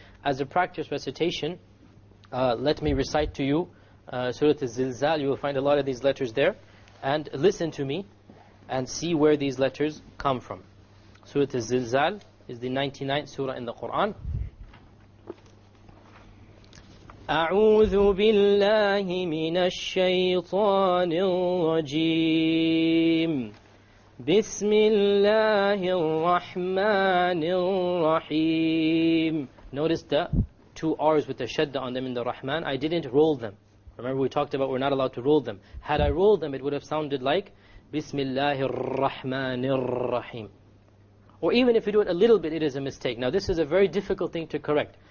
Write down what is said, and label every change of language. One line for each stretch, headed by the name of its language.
English: As a practice recitation, let me recite to you Surah Al-Zilzal. You will find a lot of these letters there. And listen to me and see where these letters come from. Surah Al-Zilzal is the 99th surah in the Quran.
Arabic: أعوذ بالله من الشيطان الرجيم بسم الله الرحمن الرحيم.
English: Notice the 2 R's with the shadda on them in the Rahman. I didn't roll them. Remember we talked about we're not allowed to roll them. Had I rolled them, it would have sounded like
Arabic: Bismillahir Rahmanir Rahim.
English: Or even if you do it a little bit, it is a mistake. Now this is a very difficult thing to correct.